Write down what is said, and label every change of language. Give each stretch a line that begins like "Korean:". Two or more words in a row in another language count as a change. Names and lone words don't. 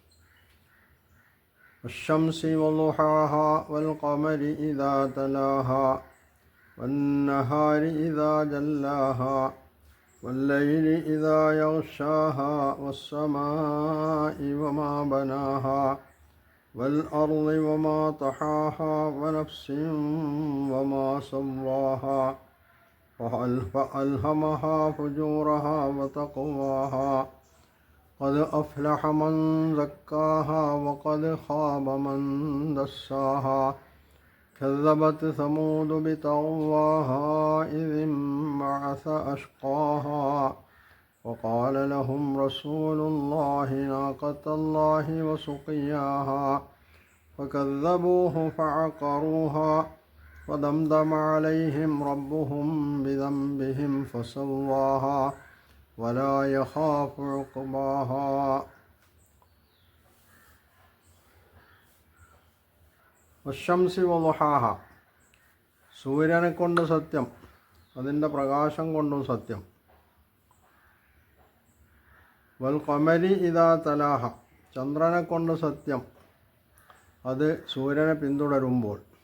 Arabic: الشمس وضحاها والقمر إذا تلاها والنهار إذا جلاها والليل إذا يغشاها والسماء وما بناها والأرض وما طحاها ونفس وما سواها فألهمها فجورها وتقواها قد أفلح من زكاها وقد خاب من دساها كذبت ثمود بطغواها إذ انبعث أشقاها وقال لهم رسول الله ناقة الله وسقياها فكذبوه فعقروها ودمدم عليهم ربهم بذنبهم فسواها ولا يخاف عقباها. والشمس وضحاها,
Malayalam: സൂര്യനെ കൊണ്ട് സത്യം, അതിൻ്റെ പ്രകാശം കൊണ്ടും സത്യം.
Arabic: والقمر إذا تلاها,
Malayalam: ചന്ദ്രനെ കൊണ്ട് സത്യം, അത് സൂര്യനെ പിന്തുടരുമ്പോൾ.